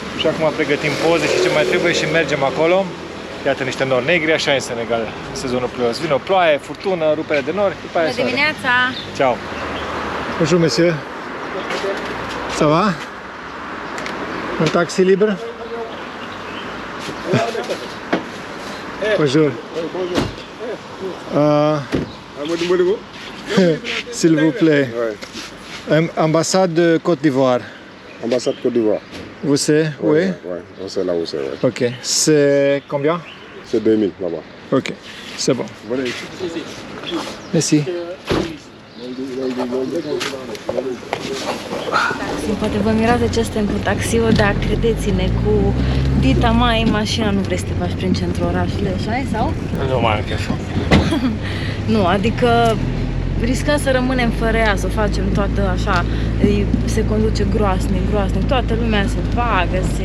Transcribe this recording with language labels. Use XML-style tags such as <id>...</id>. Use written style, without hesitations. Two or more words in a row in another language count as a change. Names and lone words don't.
<ro>Și acum pregătim poze și ce mai trebuie și mergem acolo. Iată niște nori negri, așa e în Senegal, sezonul plios. Vine o ploaie, furtună, rupere de nori, după aia Bună soare. dimineața!</ro> <fr>Ciao. Bonjour, monsieur. Ça va? Un taxi libre? Bonjour. S'il vous plaît. Ambassade de Côte d'Ivoire. Ambassade Côte d'Ivoire. Vous savez? Oui. Ouais, on sait là où c'est. Ouais. Ok. C'est combien? C'est 2000 là-bas. Ok. C'est bon. Merci.</fr> <ro>Poate vă mirați de ce suntem cu taxiul, dar credeți-ne, cu dita mai mașina nu vrei să te faci prin centrul orașului, așa sau? Nu mai am chef. Nu, adică riscăm să rămânem fără ea, să o facem toată așa, se conduce groasnic, toată lumea se bagă, se...</ro>